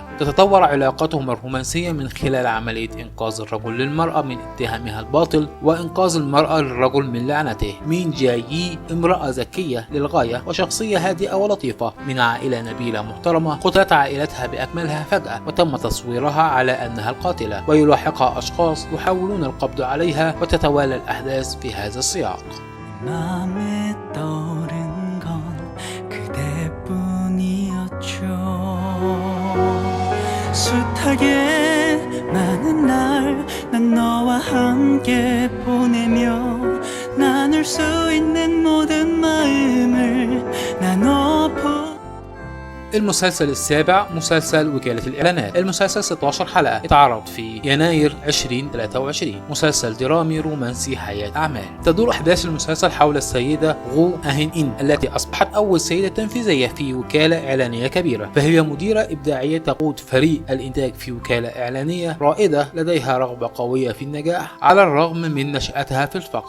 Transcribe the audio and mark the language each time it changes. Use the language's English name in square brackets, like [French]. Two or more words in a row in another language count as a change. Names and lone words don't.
[Arabic] تتطور علاقتهم الرومانسية من خلال عملية إنقاذ الرجل للمرأة من اتهامها الباطل وإنقاذ المرأة الرجل من لعنته. مين جايي امرأة ذكية للغاية وشخصية هادئة ولطيفة من عائلة نبيلة محترمة قتلت عائلتها بأكملها فجأة وتم تصويرها على أنها القاتلة، ويلاحقها أشخاص يحاولون القبض عليها وتتوالى الأحداث في هذا السياق. [Korean] 마음에 떠오른 건 그대뿐이었죠. 숱하게 많은 날 난 너와 함께 보내며 나눌 수 있는 모든 마음을 나눠보. [Arabic] المسلسل السابع مسلسل وكالة الإعلانات. المسلسل 16 حلقة اتعرض في يناير 2023. مسلسل درامي رومانسي حياة أعمال. تدور أحداث المسلسل حول السيدة غو أهين إن التي أصبحت أول سيدة تنفيذية في وكالة إعلانية كبيرة، فهي مديرة إبداعية تقود فريق الإنتاج في وكالة إعلانية رائدة لديها رغبة قوية في النجاح على الرغم من نشأتها في الفقر.